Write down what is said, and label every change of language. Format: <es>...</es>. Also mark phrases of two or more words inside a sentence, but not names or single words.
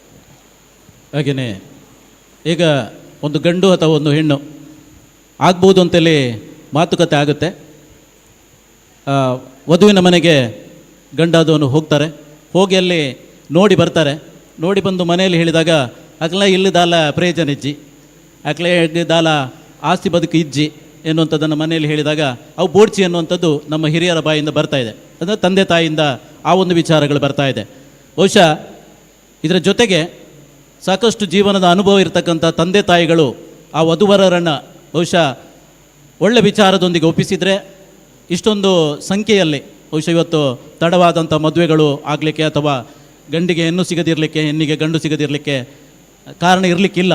<kn>ಹಾಗೆಯೇ ಈಗ ಒಂದು ಗಂಡು ಅಥವಾ ಒಂದು ಹೆಣ್ಣು ಆಗ್ಬೋದು ಅಂತೇಳಿ ಮಾತುಕತೆ ಆಗುತ್ತೆ. ವಧುವಿನ ಮನೆಗೆ ಗಂಡಾದವನು ಹೋಗ್ತಾರೆ, ಹೋಗಿ ಅಲ್ಲಿ ನೋಡಿ ಬರ್ತಾರೆ. ನೋಡಿ ಬಂದು ಮನೆಯಲ್ಲಿ ಹೇಳಿದಾಗ</kn> <tcy>ಅಕ್ಲ ಇಲ್ಲದಾಲ ಪ್ರಯೋಜನ ಇಜ್ಜಿ, ಅಕ್ಲೆ ದಾಲ ಆಸ್ತಿ ಬದುಕು ಇಜ್ಜಿ</tcy> <kn>ಎನ್ನುವಂಥದ್ದನ್ನು ಮನೆಯಲ್ಲಿ ಹೇಳಿದಾಗ</kn> <tcy>ಅವು ಬೋಡ್ಚಿ</tcy> <kn>ಅನ್ನುವಂಥದ್ದು ನಮ್ಮ ಹಿರಿಯರ ಬಾಯಿಂದ ಬರ್ತಾ ಇದೆ. ಅಂದರೆ ತಂದೆ ತಾಯಿಯಿಂದ ಆ ಒಂದು ವಿಚಾರಗಳು ಬರ್ತಾ ಇದೆ. ಬಹುಶಃ ಇದರ ಜೊತೆಗೆ ಸಾಕಷ್ಟು ಜೀವನದ ಅನುಭವ ಇರತಕ್ಕಂಥ ತಂದೆ ತಾಯಿಗಳು ಆ ವಧುವರರನ್ನು ಬಹುಶಃ ಒಳ್ಳೆ ವಿಚಾರದೊಂದಿಗೆ ಒಪ್ಪಿಸಿದರೆ ಇಷ್ಟೊಂದು ಸಂಖ್ಯೆಯಲ್ಲಿ ಬಹುಶಃ ಇವತ್ತು ತಡವಾದಂಥ ಮದುವೆಗಳು ಆಗಲಿಕ್ಕೆ ಅಥವಾ ಗಂಡಿಗೆ ಹೆಣ್ಣು ಸಿಗದಿರಲಿಕ್ಕೆ, ಹೆಣ್ಣಿಗೆ ಗಂಡು ಸಿಗದಿರಲಿಕ್ಕೆ ಕಾರಣ ಇರಲಿಕ್ಕಿಲ್ಲ.</kn>